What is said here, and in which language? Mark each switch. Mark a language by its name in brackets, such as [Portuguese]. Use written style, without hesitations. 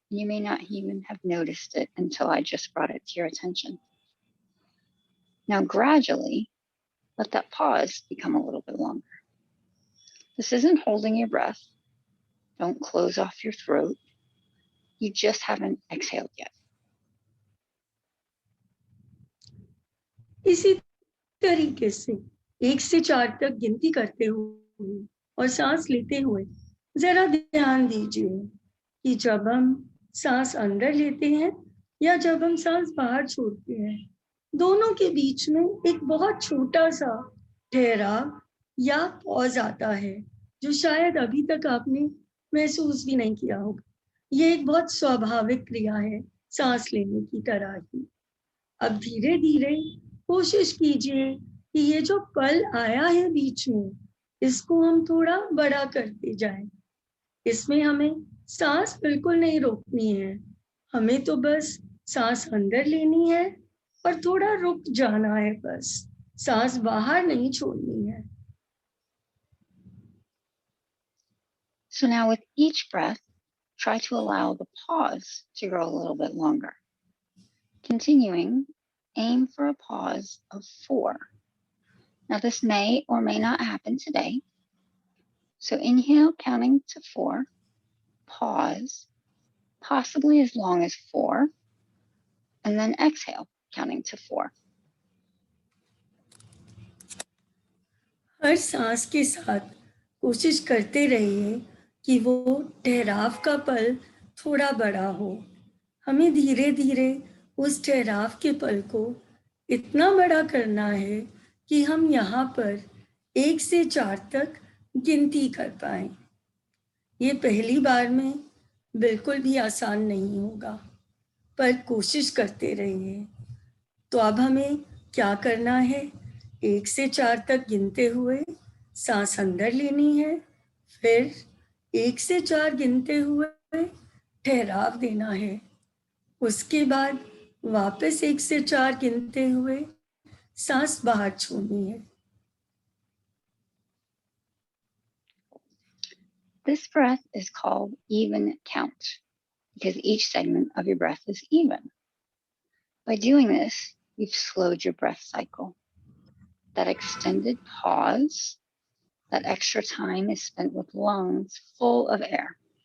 [English] You may not even have noticed it until I just brought it to your attention. Now, gradually, let that pause become a little bit longer. This isn't holding your breath. Don't close off your throat. You just haven't exhaled yet. [Hindi] इसी तरीके से 1 से 4 तक गिनती करते हुए और सांस लेते हुए जरा ध्यान दीजिए कि जब हम सांस अंदर लेते हैं या जब हम सांस बाहर छोड़ते हैं, दोनों के बीच में एक बहुत छोटा सा ठहराव या पॉज आता है, जो शायद अभी तक आपने महसूस भी नहीं किया होगा। ये एक बहुत स्वाभाविक क्रिया है, सांस लेने की तरह ही। अब धीरे धीरे कोशिश कीजिए कि ये जो पल आया है बीच में, इसको हम थोड़ा बड़ा करते जाएं। इसमें हमें सांस बिल्कुल नहीं रोकनी है, हमें तो बस सांस अंदर लेनी है और थोड़ा रुक जाना है, बस सांस बाहर नहीं छोड़नी है। [English] So now with each breath, try to allow the pause to grow a little bit longer. Continuing, aim for a pause of 4. Now this may or may not happen today. So inhale, counting to 4, pause, possibly as long as 4, and then exhale, counting to 4. [Hindi] हर सांस के साथ कोशिश करते रहिए कि वो ठहराव का पल थोड़ा बड़ा हो। हमें धीरे धीरे उस ठहराव के पल को इतना बड़ा करना है कि हम यहाँ पर 1 से 4 तक गिनती कर पाएं। ये पहली बार में बिल्कुल भी आसान नहीं होगा, पर कोशिश करते रहिए। तो अब हमें क्या करना है? 1 से 4 तक गिनते हुए सांस अंदर लेनी है, फिर 1 से 4 गिनते हुए ठहराव देना है, उसके बाद वापस 1 से 4 गिनते हुए सांस बाहर छोड़नी है। [English] This breath is called even count because each segment of your breath is even. By doing this, you've slowed your breath cycle. That extended pause, that extra time is spent with lungs full of air.